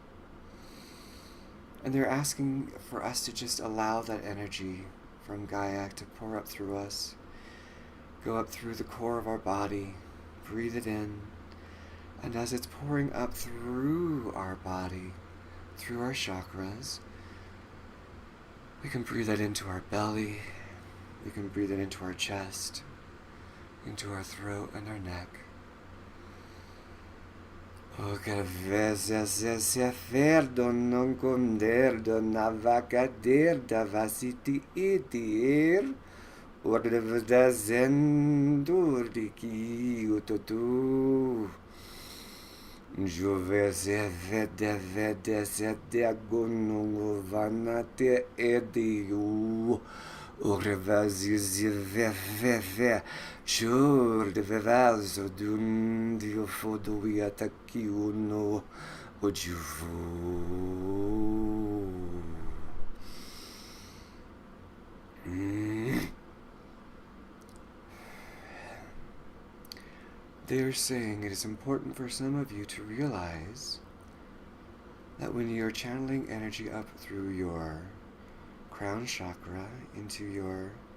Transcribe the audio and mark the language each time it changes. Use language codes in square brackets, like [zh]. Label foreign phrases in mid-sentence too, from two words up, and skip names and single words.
[en] And they're asking for us to just allow that energy from Gaia to pour up through us, go up through the core of our body, breathe it in, and as it's pouring up through our body, through our chakras, we can breathe that into our belly, we can breathe it into our chest, into our throat and our neck. O se ferdo non conderdo na vaca derda vasiti itir orda zendur di ki utotu Jove se vede se diagonungo vanate ediu Orvazi ve Chur de vevazo dun dio fodo ataki uno ojuvu. They are saying it is important for some of you to realize that when you are channeling energy up through your crown chakra into your